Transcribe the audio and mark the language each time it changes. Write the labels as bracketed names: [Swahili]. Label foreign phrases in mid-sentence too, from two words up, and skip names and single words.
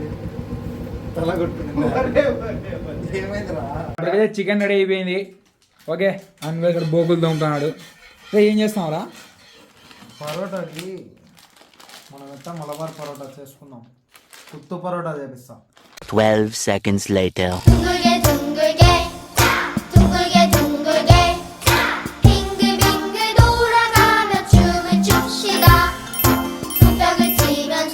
[Telugu] తల కొట్టుకున్నా. ఏమైందిరా? ఇప్పటికైతే [English] chicken ready [Telugu] అయిపోయింది. ఓకే, అన్వే ఇక్కడ బోకులు తోముతున్నాడు. ఏం చేస్తావురా? పరోటాకి మనం ఎంత మలబార్ పరోటా చేసుకుందాం. కుత్తు పరోటా చేపిస్తాం. [English] 12 seconds later. [Korean] 둥글게 둥글게 둥글게 둥글게 빙글빙글 돌아가며 춤을 춥시다. 손뼉을 치면서